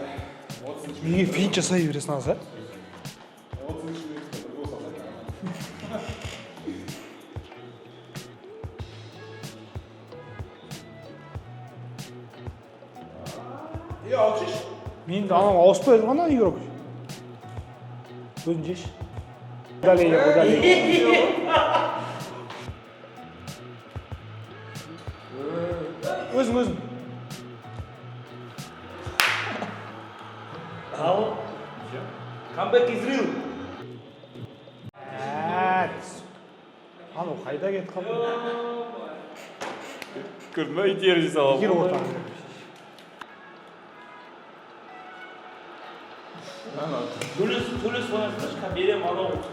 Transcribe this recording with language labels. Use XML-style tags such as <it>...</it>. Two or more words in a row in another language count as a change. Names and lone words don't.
<kk>Неге финт жасай бересің аза? Мен анау ауыспай тұрған игрок. Өзің жеш. Удаление. Өзің. Ал.</kk> <en>Comeback is real.</en> <kk>Анау қайда кетіп қалды? Көрдің ба, итеріп салып. Егер ортаға. Төлес ойнасыншы, берем анау</kk>